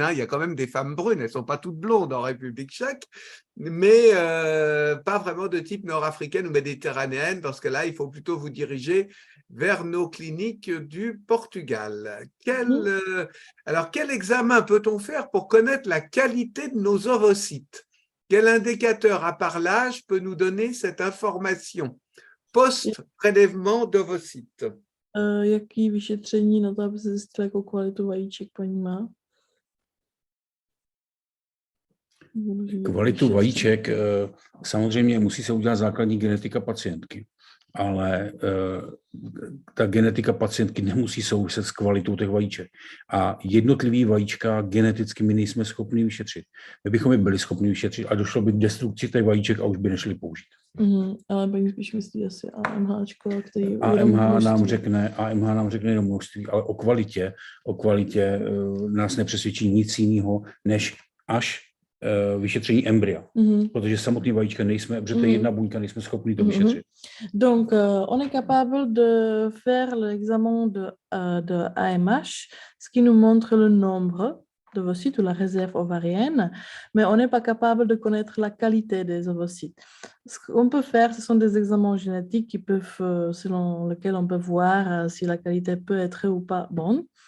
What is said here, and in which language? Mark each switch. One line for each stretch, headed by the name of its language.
French: Hein. Il y a quand même des femmes brunes. Elles ne sont pas toutes blondes en République tchèque, mais pas vraiment de type nord-africaine ou méditerranéenne, parce que là, il faut plutôt vous diriger vers nos cliniques du Portugal. Alors, quel examen peut-on faire pour connaître la qualité de nos ovocytes? Quel indicateur, à part l'âge, peut nous donner cette information post-prélèvement d'ovocytes?
Czech: Jaký vyšetření na to, aby se zjistila, jakou kvalitu vajíček paní má? Kvalitu vajíček samozřejmě musí se udělat základní genetika pacientky, ale ta genetika pacientky nemusí souviset s kvalitou těch vajíček. A jednotlivý vajíčka geneticky my nejsme schopni vyšetřit. My bychom je byli schopni vyšetřit a došlo by k destrukci těch vajíček a už by nešli použít. Ale paní spíš myslí asi AMHčko, který AMH nám řekne jenom množství, ale o kvalitě nás nepřesvědčí nic jiného, než až vyšetření embrya, protože samotný vajíčka nejsme, protože to je jedna buňka, nejsme schopni to vyšetřit.
French: Donc, on est capable de faire l'examen de AMH, ce qui nous montre le nombre d'ovocytes ou la réserve ovarienne, mais on n'est pas capable de connaître la qualité des ovocytes. Ce qu'on peut faire, ce sont des examens génétiques qui peuvent, selon lesquels on peut voir si la qualité peut être ou pas bonne.